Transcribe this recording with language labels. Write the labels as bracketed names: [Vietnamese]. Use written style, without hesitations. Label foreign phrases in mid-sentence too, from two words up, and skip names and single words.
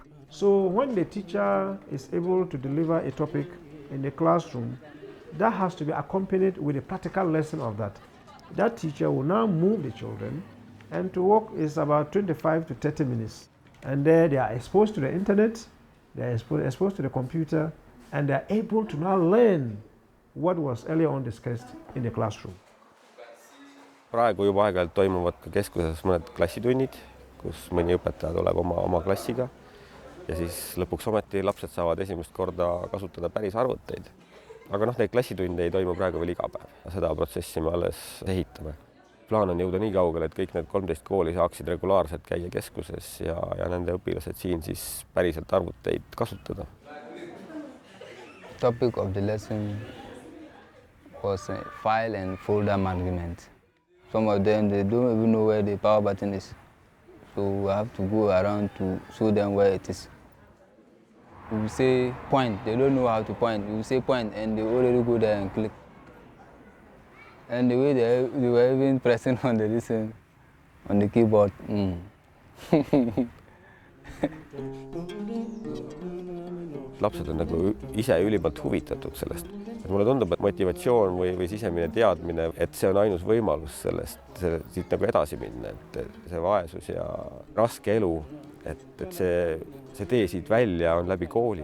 [English] So when the teacher is able to deliver a topic in the classroom, that has to be accompanied with a practical lesson of that. That teacher will now move the children, and to work is about 25 to 30 minutes. And there they are exposed to the internet, they are exposed to the computer, and they are able to now learn what was earlier on discussed in the classroom. [Estonian] Praegu juba aeg-ajalt toimuvad ka keskuses mõned klassitunnid, kus mõni õpetaja tuleb oma klassiga ja siis lõpuks ometi lapsed saavad esimest korda kasutada päris arvuteid. Aga neid klassitunde ei toimu praegu veel iga päev. Seda protsessi me alles ehitame. Plaan on jõuda nii kaugele, et kõik need 13 kooli saaksid regulaarselt käia keskuses ja nende õpilased siin siis päriselt arvuteid kasutada. [English] Topic of the lesson was file and folder management. Some of them, they don't even know where the power button is. So we have to go around to show them where it is. We say point, they don't know how to point. We say point and they already go there and click. And the way they were even pressing on the listen, on the keyboard. [Estonian] Lapsed on ise ülimalt huvitatud sellest. Mulle tundub, et motivatsioon või sisemine teadmine, et see on ainus võimalus siit edasi minna, et see vaesus ja raske elu, et see tee siit välja on läbi kooli.